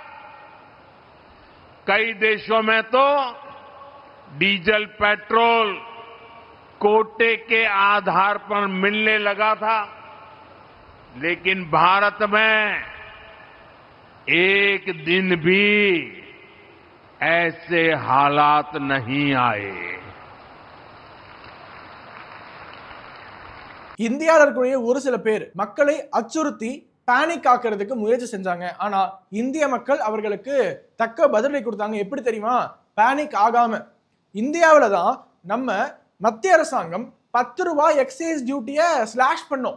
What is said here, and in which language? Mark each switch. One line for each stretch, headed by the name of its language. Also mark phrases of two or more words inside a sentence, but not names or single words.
Hindi: कई देशों में तो डीजल पेट्रोल कोटे के आधार पर मिलने लगा था, लेकिन भारत में एक दिन भी ऐसे हालात नहीं आए.
Tamil: இந்தியாவில் இருக்கக்கூடிய ஒரு சில பேர் மக்களை அச்சுறுத்தி பேனிக் ஆக்குறதுக்கு முயற்சி செஞ்சாங்க. ஆனா இந்திய மக்கள் அவர்களுக்கு தக்க பதிலடி கொடுத்தாங்க. எப்படி தெரியுமா? பேனிக் ஆகாம. இந்தியாவில தான் நம்ம மத்திய அரசாங்கம் 10 ரூபாய்
English: excise duty
Tamil: ஸ்லாஷ் பண்ணோம்.